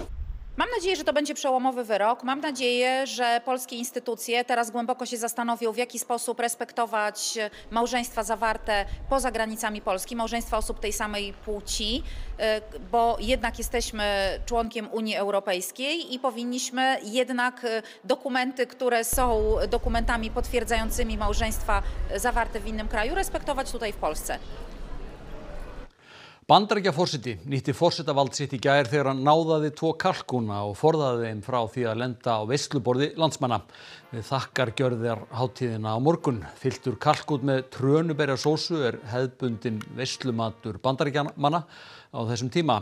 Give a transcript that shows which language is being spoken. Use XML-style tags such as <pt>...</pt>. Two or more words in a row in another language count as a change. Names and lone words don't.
<pl>Mam nadzieję, że to będzie przełomowy wyrok. Mam nadzieję, że polskie instytucje teraz głęboko się zastanowią, w jaki sposób respektować małżeństwa zawarte poza granicami Polski, małżeństwa osób tej samej płci, bo jednak jesteśmy członkiem Unii Europejskiej i powinniśmy jednak dokumenty, które są dokumentami potwierdzającymi małżeństwa zawarte w innym kraju, respektować tutaj w Polsce.</pl> <is>Bandaríkjaforseti nýtti forsetavald sitt í gær þegar hann náðaði 2 kalkúna og forðaði þeim frá því að lenda á veisluborði landsmanna. Við þakkargjörðar hátíðina á morgun. Fylltur kalkún með trönuberjasósu hefðbundinn veislumatur Bandaríkjamanna á þessum tíma.</is>